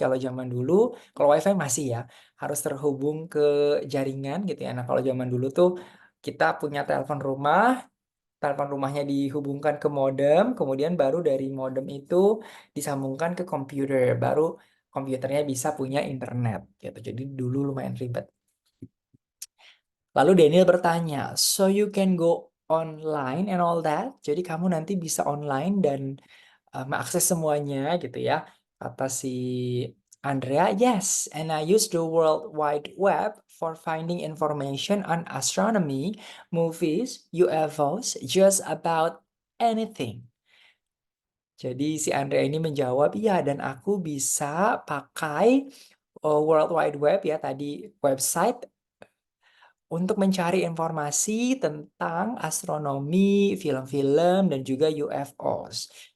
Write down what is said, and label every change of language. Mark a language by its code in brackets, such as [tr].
[id] Kalau zaman dulu, kalau WiFi masih ya, harus terhubung ke jaringan gitu ya. Nah, kalau zaman dulu tuh kita punya telepon rumahnya dihubungkan ke modem, kemudian baru dari modem itu disambungkan ke komputer, baru komputernya bisa punya internet gitu. Jadi dulu lumayan ribet. Lalu Daniel bertanya, [en] so you can go online and all that? [id] Jadi kamu nanti bisa online dan mengakses semuanya gitu ya. Kata si Andrea, [en] yes, and I use the World Wide Web for finding information on astronomy, movies, UFOs, just about anything. [id] Jadi si Andrea ini menjawab, iya dan aku bisa pakai World Wide Web ya tadi website untuk mencari informasi tentang astronomi, film-film, dan juga UFOs.